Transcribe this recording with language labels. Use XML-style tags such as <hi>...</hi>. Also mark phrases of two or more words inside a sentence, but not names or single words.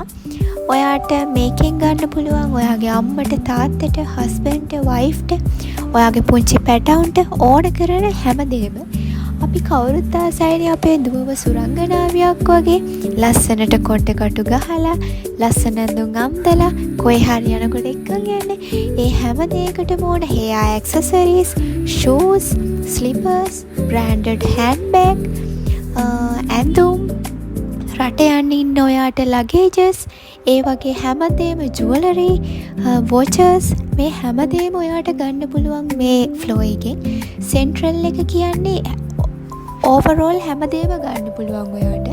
<si>ඔයාට මේකෙන් ගන්න පුළුවන් ඔයාගේ අම්මට තාත්තට හස්බන්ඩ්ට වයිෆ්ට ඔයාගේ පුංචි පැටවුන්ට ඕන කරන හැමදේම. අපි කවුරුත් ආසයිනේ අපේ දුවව සුරංගනාවියක් වගේ ලස්සනට කොට්ටකටු ගහලා ලස්සන ඇඳුම් අම්දලා කොයි හරි යනකොට එක්කන් යන්නේ. ඒ හැම දෙයකටම ඕන</si> <en>hair accessories, shoes, slippers, branded handbag,</en> <si>ඇඳුම්, රට යන්න ඉන්න ඔයාට luggages, ඒ වගේ හැමදේම</si> <en>jewelry, watches</en> <si>මේ හැමදේම ඔයාට ගන්න පුළුවන් මේ floor එකෙන්. Central එක කියන්නේ ඕවරෝල් හැමදේම ගන්න පුළුවන් ඔයාට.</si>